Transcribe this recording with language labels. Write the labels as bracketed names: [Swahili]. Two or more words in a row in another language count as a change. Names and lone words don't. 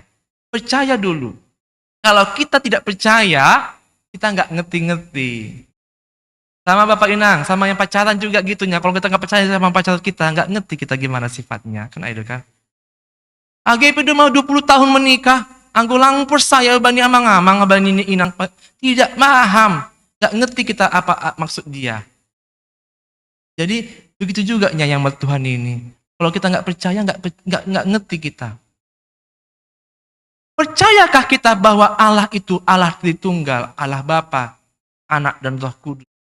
[Indonesian] Percaya dulu. Kalau kita tidak percaya, kita gak ngerti-ngerti. Sama Bapak Inang, sama yang pacaran juga gitunya. Kalau kita gak percaya sama pacar kita, gak ngerti kita gimana sifatnya. Kan itu kan. AGP udah mau 20 tahun menikah. [Batak Simalungun] Anggo lang percaya bani amang-amang bani ini inang [Indonesian] tidak paham, tidak ngerti kita apa maksud dia. Jadi begitu juga yang Tuhan ini. Kalau kita nggak percaya, nggak ngerti kita. Percayakah kita bahwa Allah itu Allah Tritunggal, Allah Bapa, Anak dan Roh Kudus?